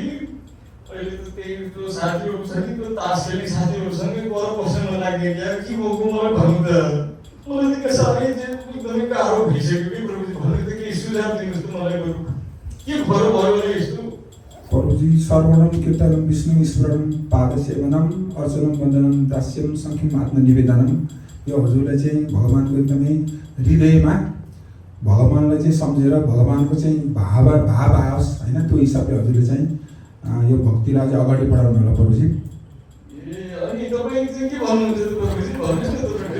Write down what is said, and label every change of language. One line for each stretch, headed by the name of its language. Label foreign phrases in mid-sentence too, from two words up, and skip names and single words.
Nepali: अहिले त त्यही त्यो साथीहरू छ नि त्यो तास खेल्ने साथीहरूसँगै गर बस्न नलाग्ने क्या। के भएको मलाई भन्नु त? मलाई त साह्रै चाहिँ एकदमै गाह्रो भइसक्यो कि प्रभुजी। भन्नु त केही सुझाव दिनुहोस् त मलाई बरु। के भयो होला यस्तो?
Sanskrit: प्रभुजी श्रवणम कीर्तनम विष्णु स्मरणम पादसेवनम अर्चनम वन्दनम दास्यम सङ्ख्यम आत्मनिवेदनम।
Nepali: यो हजुरलाई चाहिँ भगवानको एकदमै हृदयमा भगवानलाई चाहिँ सम्झेर भगवानको चाहिँ भाव आओस् होइन, त्यो हिसाबले हजुरले चाहिँ यो भक्तिलाई चाहिँ अगाडि बढाउनु होला प्रभुजी। ए अनि तपाईँ चाहिँ के भन्नुहुन्छ त प्रभुजी? भन्नुहोस् न तपाईँ।